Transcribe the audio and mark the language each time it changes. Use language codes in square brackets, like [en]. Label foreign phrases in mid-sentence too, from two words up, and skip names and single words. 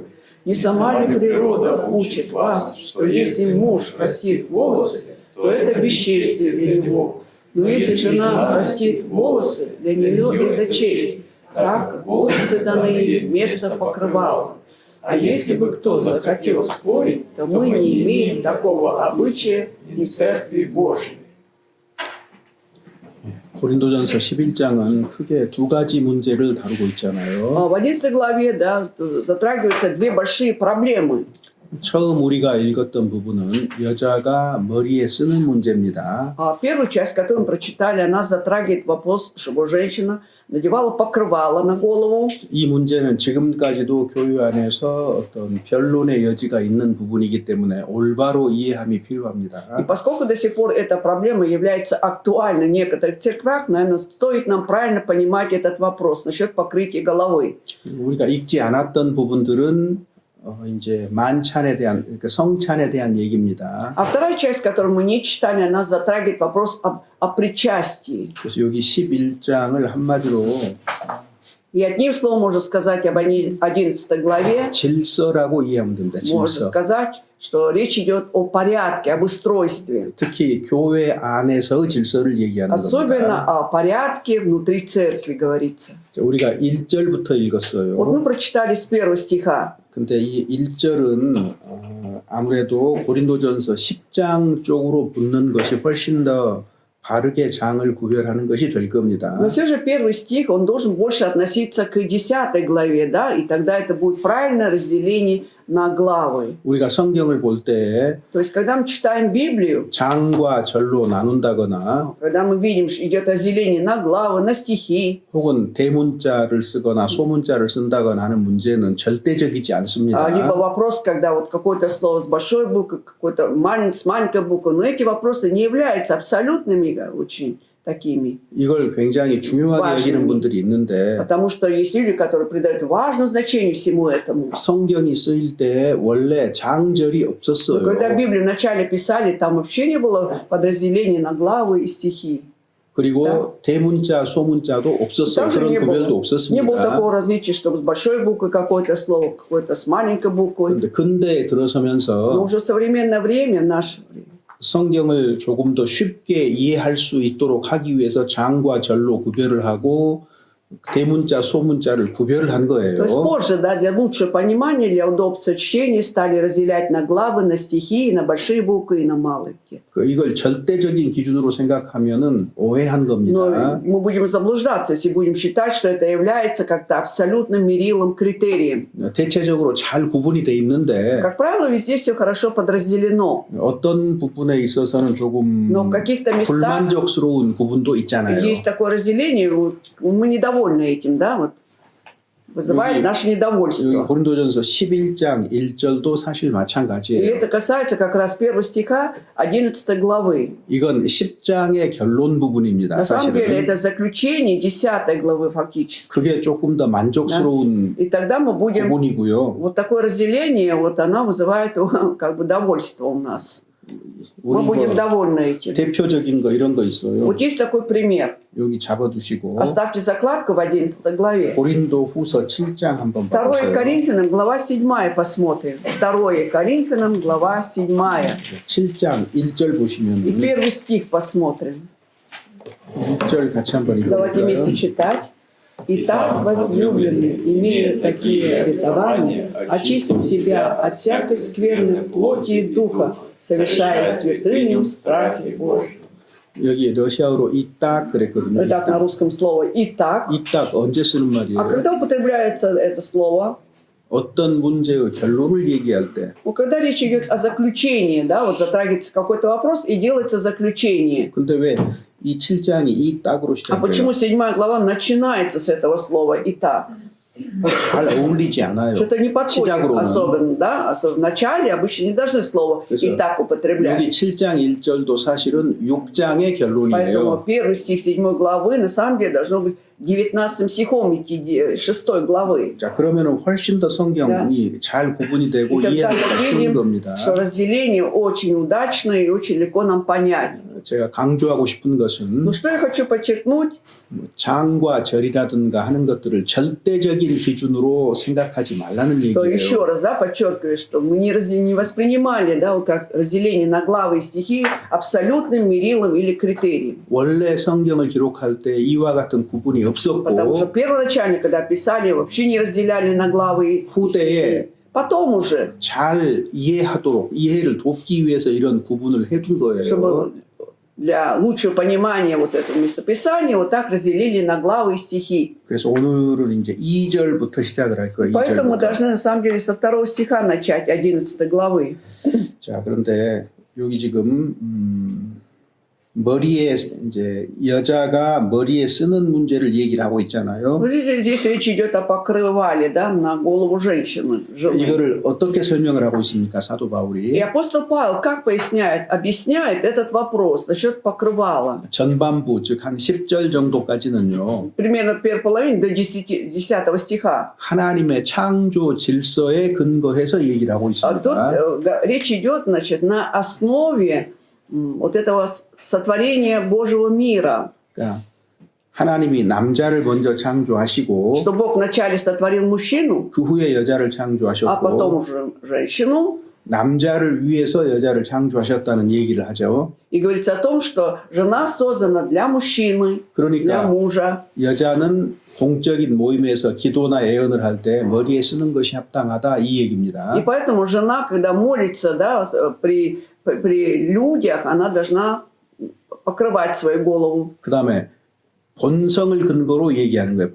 [ru] Не сама ли природа учит вас, что если муж растит волосы, то это бесчестие для него. Но если жена растит волосы, для нее это честь, так как волосы даны вместо покрывала. А если бы кто захотел спорить, то мы не имеем такого обычая в Церкви Божией. [ko] 고린도전서 11장은 크게 두 가지 문제를 다루고 있잖아요. [ru] В 11 главе затрагиваются две большие проблемы. [ko] 처음 우리가 읽었던 부분은 여자가 머리에 쓰는 문제입니다. [ru] Первую часть, которую мы прочитали, она затрагивает вопрос, чтобы женщина надевала покрывало на голову. [ko] 이 문제는 지금까지도 교회 안에서 어떤 변론의 여지가 있는 부분이기 때문에 올바로 이해함이 [ru] И [ko] 필요합니다. [ru] поскольку до сих пор эта проблема является актуальной в некоторых церквях, наверное, стоит нам правильно понимать этот вопрос насчет покрытия головы. [ko] 우리가 읽지 않았던 부분들은 이제 만찬에 대한 그러니까 성찬에 대한 얘기입니다. [ru] А вторая часть, которую мы не читали, она затрагивает вопрос о причастии. [ko] 그래서 여기 11장을 한마디로 [ru] И одним словом можно сказать об 11 главе, [ko] 질서라고 이해하면 됩니다. [ru] можно [ko] 질서. [ru] сказать, что речь идет о порядке, об устройстве. [ko] 특히 교회 안에서 질서를 얘기하는 [ru] Особенно [ko] 겁니다. [ru] о порядке внутри церкви говорится. [ko] 자, 우리가 1절부터 [ru] Вот [ko] 읽었어요. [ru] мы прочитали с 1 стиха. [ko] 근데 이 1절은 아무래도 고린도전서 10장 쪽으로 붙는 것이 훨씬 더 바르게 장을 구별하는 것이 될 겁니다. [ru] Но все же первый стих, он должен больше относиться к 10 главе, да, и тогда это будет правильное разделение на главы. [ko] 우리가 성경을 볼 때 [ru] То есть, когда мы читаем Библию, [ko] 장과 절로 나눈다거나 [ru] когда мы видим, что идет разделение на главы, на стихи, [ko] 혹은 대문자를 쓰거나 소문자를 쓴다거나 하는 문제는 절대적이지 않습니다. [ru] либо вопрос, когда вот какое-то слово с большой буквы, какое-то с маленькой буквы, но эти вопросы не являются абсолютными, очень такими. [ko] 이걸 굉장히 중요하게 여기는 분들이 있는데 [ru] Потому что есть люди, которые придают важное значение всему этому. [ko] 성경이 쓰일 때 원래 장절이 [ru] Но [ko] 없었어요. [ru] когда Библию вначале писали, там вообще не было подразделений на главы и стихи. [ko] 그리고 [ru] Да. [ko] 대문자, 소문자도 없었어요. [ru] Также [ko] 그런 [ru] не [ko] 구별도 [ru] было [ko] 없었습니다. [ru] такого различия, чтобы с большой буквы какое-то слово, какое-то с маленькой буквой. [ko] 그런데 근대에 [ru] Но [ko] 들어서면서 [ru] уже в современное время, в наше время, [ko] 성경을 조금 더 쉽게 이해할 수 있도록 하기 위해서 장과 절로 구별을 하고 대문자, 소문자를 구별을 한 [ru] то [ko] 거예요. [ru] есть позже, да, для лучшего понимания, для удобства чтения стали разделять на главы, на стихи, и на большие буквы и на малые. [ko] 이걸 절대적인 기준으로 생각하면은 오해한 [ru] Но [ko] 겁니다. [ru] мы будем заблуждаться, если будем считать, что это является как-то абсолютным мерилом, критерием. [ko] 대체적으로 잘 구분이 돼 있는데 [ru] Как правило, везде все хорошо подразделено. [ko] 어떤 부분에 있어서는 조금 [ru] Но в каких-то местах [ko] 불만족스러운 부분도 있잖아요. [ru] есть такое разделение, вот, мы недовольны этим, да, вот, вызывает [ko] 여기- [ru] наше [ko] 여기 [ru] недовольство. [ko] 고린도전서 11장 1절도 사실 [ru] И [ko] 마찬가지예요. [ru] это касается как раз 1 стиха 11 главы. [ko] 이건 10장의 결론 부분입니다. [ru] На самом деле [ko] 사실은 [ru] это заключение 10 главы фактически. [ko] 그게 조금 더 만족스러운 [ru] И тогда мы будем... [ko] 부분이고요. [ru] Вот такое разделение, вот оно вызывает как бы довольство у нас. Мы [ko] 우리 [ru] будем [ko] 뭐 [ru] довольны этим. [ko] 대표적인 거 이런 거 있어요. [ru] Вот есть такой пример. [ko] 여기 잡아두시고 [ru] Оставьте закладку в 11 главе. [ko] 고린도 후서 7장 한번 [ru] 2 [ko] 봐보세요. [ru] Коринфянам, глава 7 посмотрим. 2 Коринфянам, глава 7. [ko] 7장 1절 [ru] И [ko] 보시면 [ru] первый стих посмотрим. [ko] 1절 같이 한번 [ru] Давайте вместе [ko] 읽어볼까요? [ru] читать. Итак, возлюбленные, имея такие обетования, очистим себя от всякой скверной плоти и духа, совершая святыми в страхе Божьем. [ko] 여기 러시아어로 이딱 그랬거든요. [ru] Итак, на [ko] 이딱. [ru] русском слово «итак». [ko] 이딱 언제 쓰는 [ru] А [ko] 말이에요? [ru] когда употребляется это слово? [ko] 어떤 문제의 결론을 얘기할 때. [ru] Ну, когда речь идет о заключении, да, вот затрагивается какой-то вопрос и делается заключение. [ko] 근데 왜 이 7장이 이딱으로 [ru] А почему [ko] 시작해요? [ru] 7 глава начинается с этого слова «итак»? [ko] 잘 어울리지 않아요. [ru] Что-то не подходит [ko] 시작으로는. [ru] особенно, да? Особенно в начале обычно не должны слово [ko] 그래서 [ru] «итак» употреблять. [ko] 여기 7장 1절도 사실은 6장의 [ru] Поэтому [ko] 결론이에요. [ru] первый стих 7 главы на самом деле должно быть 19 стихом идти 6 главы. [ko] 자, 그러면은 훨씬 더 성경이 잘 구분이 되고 [ru] И тогда [ko] 이해하기가 [ru] мы [ko] 쉬운 [ru] видим, [ko] 겁니다. [ru] что разделение очень удачное и очень легко нам понять. [ko] 제가 강조하고 싶은 것은 [ru] Но что я хочу подчеркнуть, [ko] 장과 절이라든가 하는 것들을 절대적인 기준으로 생각하지 말라는 [ru] что [ko] 얘기예요. [ru] еще раз, да, подчеркиваю, что мы не воспринимали, да, вот как разделение на главы и стихи абсолютным мерилом или критерием. [ko] 원래 성경을 기록할 때 이와 같은 구분이 [ru] Потому что [ko] 없었고 [ru] первоначально, когда писали, вообще не разделяли на главы и стихи. Потом уже, [ko] 잘 이해하도록 이해를 돕기 위해서 이런 구분을 해둔 거예요. [ru] чтобы для лучшего понимания вот этого местописания, вот так разделили на главы и стихи. [ko] 그래서 오늘은 이제 2절부터 시작을 할 거예요. [ru] Поэтому мы [ko] 2절부터. [ru] должны на самом деле со 2 стиха начать 11 главы. [ko] 자, 그런데 여기 지금 머리에 이제 여자가 머리에 쓰는 문제를 얘기를 하고 있잖아요. [ru] Вот здесь речь идет о покрывале, да, на голову женщины. жены. [ko] 이거를 어떻게 설명을 하고 있습니까, 사도 [ru] И [ko] 바울이? [ru] апостол Павел как объясняет этот вопрос насчет покрывала. [ko] 전반부, 즉 한 10절 정도까지는요. [ru] Примерно в первой половине до 10 стиха. [ko] 하나님의 창조 질서에 근거해서 얘기를 하고 [ru] А тут [ko] 있습니다. [ru] речь идет, значит, на основе вот этого сотворения Божьего мира. [ko] 그러니까 하나님이 남자를 먼저 창조하시고 [ru] Что Бог вначале сотворил мужчину, [ko] 그 후에 여자를 [ru] а потом [ko] 창조하셨고 [ru] уже женщину. [ko] 남자를 위해서 여자를 창조하셨다는 얘기를 하죠. [ru] И говорится о том, что жена создана для мужчины, для [ko] 그러니까 [ru] мужа. [ko] 여자는 공적인 모임에서 기도나 애언을 할 때 머리에 쓰는 것이 합당하다 이 얘기입니다. [ru] И поэтому жена, когда молится, да, при людях, она должна покрывать свою голову. [ko] 그 다음에 본성을 근거로 얘기하는 거예요.